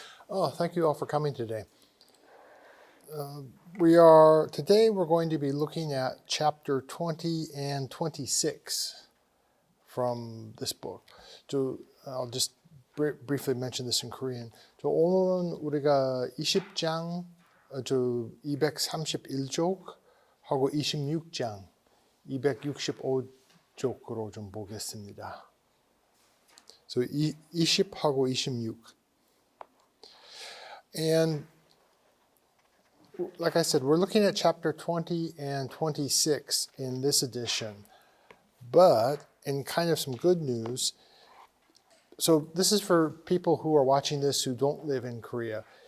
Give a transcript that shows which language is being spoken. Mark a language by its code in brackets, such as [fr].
[en] Oh, thank you all for coming today. Today we're going to be looking at chapter 20 and 26 from this book. I'll just briefly mention this in Korean. [ko] 오늘은 우리가 20장, 231쪽하고 26장, 265쪽으로 좀 보겠습니다. So 20하고 26. [en] And like I said, we're looking at chapter 20 and 26 in this edition. But in kind of some good news, so this is for people who are watching this who don't live in Korea.